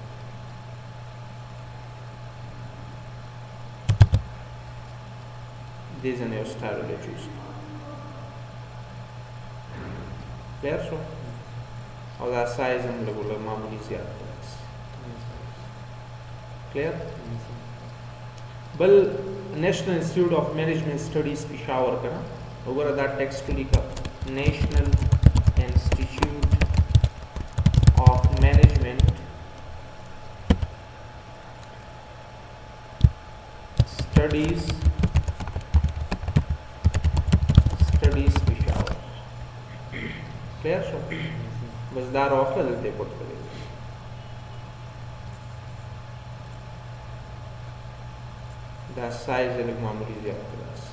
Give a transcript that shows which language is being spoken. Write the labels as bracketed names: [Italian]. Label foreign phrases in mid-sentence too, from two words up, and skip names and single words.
[Pashto] دې ځای نه یو سټایل یې چوز کلیر شو او دا سایز هم لږ معمولي زیات کړی کلیر بل نیشنل انسټیټیوټ آف مینجمنٹ سټډیز پېښور که نه وګوره دا ټیکسټ ولیکه نیشنل انسټیټیوټ آف مینجمنٹ سټډیز پېښور کلیر شو بس دا راواخله دلته یې پټ کړی دا سایز یې لږ معمولي زیات کړی